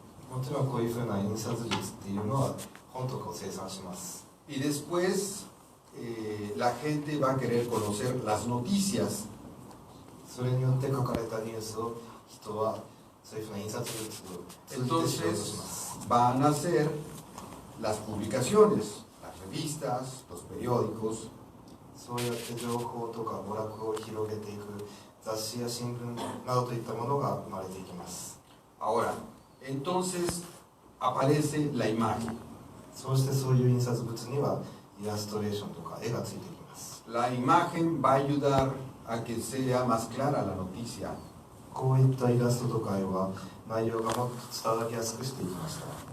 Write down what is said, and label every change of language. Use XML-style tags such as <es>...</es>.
<ja>もちろんこういうふうな印刷術っていうのは本とかを生産します。</ja> <es>Y después la gente va a querer conocer las noticias.</es> <ja>それによって書かれたニュースを人はそういうふうな印刷術を通じて知ろうとします。</ja> <es>Entonces van a ser las publicaciones, las revistas, los periódicos.</es> <ja>そうやって情報とか娯楽を広げていく雑誌や新聞などといったものが生まれていきます。</ja> <es>Ahora, entonces aparece la imagen.</es> <ja>そうしてそういう印刷物にはイラストレーションとか絵がついてきます。</ja> <es>La imagen va a ayudar a que sea más clara la noticia.</es> <ja>こういったイラストとか絵は内容がもっと伝わりやすくしていきました。</ja>